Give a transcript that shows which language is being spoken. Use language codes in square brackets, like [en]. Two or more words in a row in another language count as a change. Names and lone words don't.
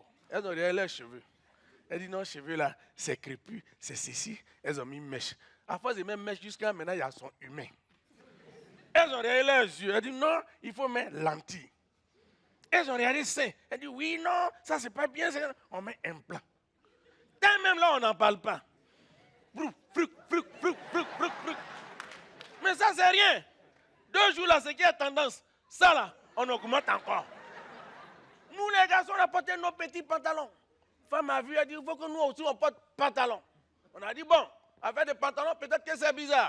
[fr] Elles ont regardé leurs cheveux. Elle dit non, cheveux là, c'est crépus, c'est ceci. Elles ont mis mèche. À force de mettre mèche jusqu'à maintenant, il y a son humain. Elles ont regardé leurs yeux. Elle dit non, il faut mettre lentilles. Elles ont regardé sein. Elle dit oui, non, ça c'est pas bien. On met un plan. Quand même là, on n'en parle pas. Brou, fruc, fruc, fruc, fruc, fruc, fruc. Mais ça, c'est rien. 2 jours là, c'est qui a tendance. Ça là, on augmente encore. Nous, les garçons, on a porté nos petits pantalons. Femme a vu, elle dit, il faut que nous aussi, on porte pantalon. On a dit, bon, avec des pantalons, peut-être que c'est bizarre.